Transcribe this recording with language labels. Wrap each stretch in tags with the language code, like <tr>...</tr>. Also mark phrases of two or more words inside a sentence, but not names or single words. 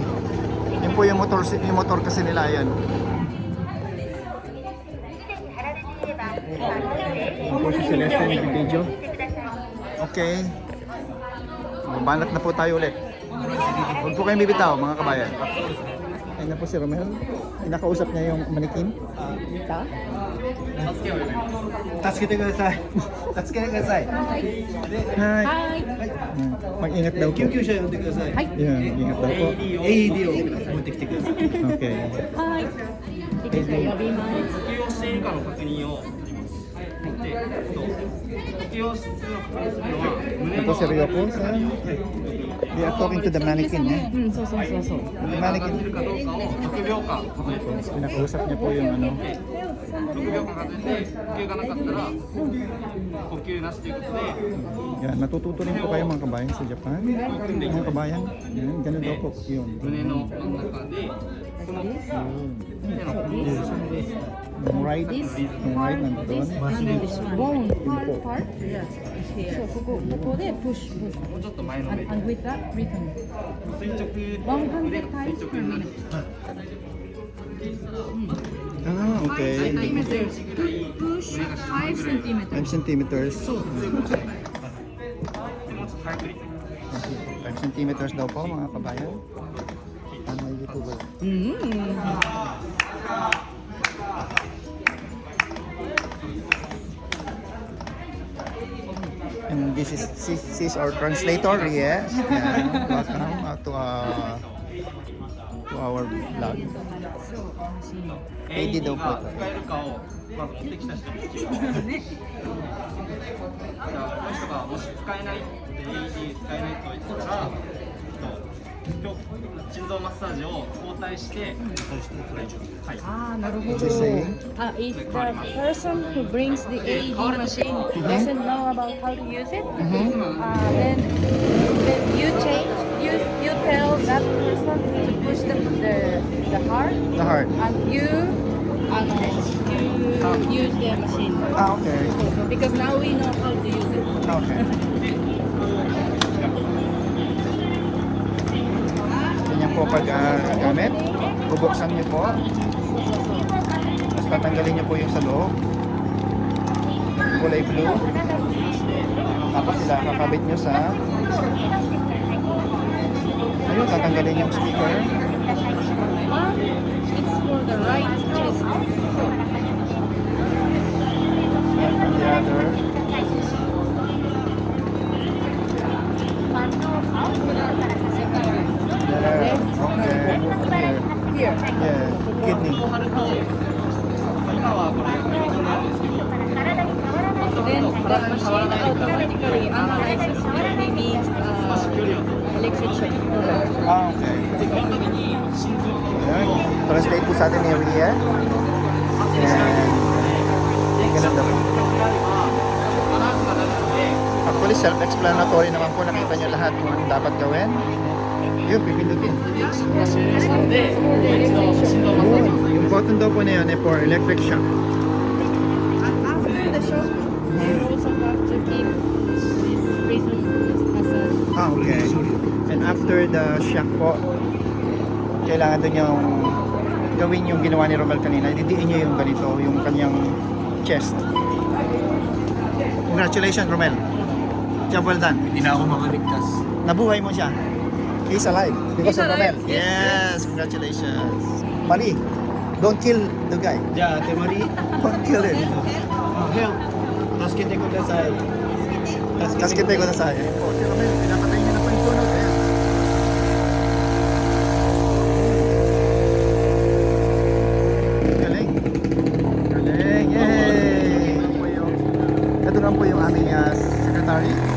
<tl>Yan po yung motor kasi nila yan. Yan po si Celeste yung video. Okay. Mabanat na po tayo ulit. Huwag po kayong bibitaw, mga kabayan. Ayun na po si Romel. Inakausap niya yung manikin. Ika?</tl> <ja>助けてください。助けてください。はい。</ja> <tl>Mag-ingat daw po.</tl> <ja>救急車呼んでください。はい。</ja> <tl>Ingat daw po.</tl> <ja>AED を持ってきてください。</ja> <en>Okay.</en> <ja>はい。呼びます。呼吸をしているかの確認を。で、呼吸をするの確認するのは胸</ja> <tl>Ito</tl> <ja>の</ja> <tl>si Ryoko.</tl> <en>They are talking to the mannequin, eh?</en> <ja>うん、そうそうそうそう。</ja> <en>The</en> <ja>上がって</ja> <en>mannequin.</en> <ja>るかどうかを6秒間数えてます。</ja> <tl>Pinakausap niya po yung</tl> <ja>6 秒間数えて呼吸がなかったら呼吸なしということで</ja> <tl>Yan, natututo rin po kayo mga kabayan sa Japan. Mga kabayan, yan, ganun daw po yun.</tl> <ja>胸の真ん中でこの手の</ja> <tl>Yung right nandun.</tl> <en>Bone part. So ここで push.</en> <ja>もうちょっと前のめり</ja> <en>And with that rhythm.</en> <ja>垂直腕</ja> <en>100</en> <ja>が</ja> <en>times</en> <ja>垂</ja> <en>per</en> <ja>直になる</ja> <en>minute. Okay. Centimeters. Push 5 centimeters. 5 centimeters.</en> <ja>もうちょっと早くり</ja> <tl>5 centimeters daw po mga kabayan. Ano yung YouTuber?</tl> <en>And this is our translator, yes. Yeah. Welcome to our vlog.</en> <tl>AD daw po</tl> <ja>使</ja> <tl>ito.</tl> <ja>えるかをまず持ってきた人に聞きます。じゃあこの人がもし使えないって AED 使えないと言ったら、今日心臓マッサージを交代してはい Ah, なるほ</ja> <en>What</en> <ja>ど。</ja> <en>you saying? If the person who brings the AED machine doesn't know about how to use it, then you change you tell that person to push the heart, The heart. and you use the machine. Ah, okay. Because now we know how to use it.</en> <tl>Okay. Ganyan po pag gamit. Bubuksan niyo po. Tapos tatanggalin niyo po yung sa loob. Kulay blue. Tapos sila kakabit niyo sa ayun, tatanggalin yung speaker.</tl> <en>It's for the right chest. And the other. Yeah, okay. Here. Yeah, kidney.</en> <ja>今はこれ右のやつですけど</ja> <en>Then the machine automatically analyzes maybe electric shock. Ah, okay.</en> <ja>この時に心臓の</ja> <tl>Ayan. Translate po sa atin ni Ria. And ganun daw.</tl> <ja>アナウンスが鳴るので</ja> <en>Actually, self-explanatory</en> <tl>naman po. Nakita nyo lahat kung anong dapat gawin. Yun, pipindutin.</tl> <ja>なので一度心臓マッサージを</ja> <tl>Yung button daw po na yun ay</tl> <en>for electric shock. After the shock, you also have to keep this prison massage. Ah, okay. And after the shock</en> <tl>po, kailangan doon yung gawin yung ginawa ni Romel kanina. Didiin niyo yung ganito, yung kanyang chest. Congratulations, Romel.</tl> <en>Job well done.</en> <tl>Hindi na ako makaligtas. Nabuhay mo siya.</tl> <en>He's alive because He's of Romel. alive. Yes, congratulations. Marie, don't kill the guy.</en> <ja>じゃあ手まり</ja> <en>Don't kill him.</en> <ja>ヘル助けてください</ja> <tl>Kaskite ko na sa akin. Oh, si Romel, pinapatay niya na po yung sunog. Ayan. Galing. Galing. Yay! Ito lang po yung aming secretary.</tl>